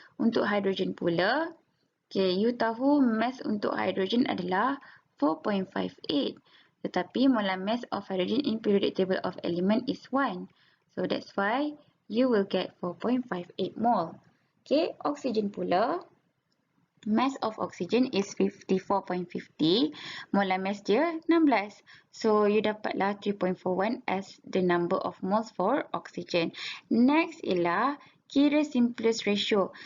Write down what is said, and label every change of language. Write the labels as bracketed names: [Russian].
[Malay] Untuk hydrogen pula, okay, you tahu mass untuk hydrogen adalah 4.58. [English] Tetapi molar mass of hydrogen in periodic table of element is 1. So that's why you will get 4.58 mole. Okay, oxygen pula, mass of oxygen is 54.50. Molar mass dia 16. So you dapatlah 3.41 as the number of moles for oxygen. [Malay] Next ialah kira simplest ratio.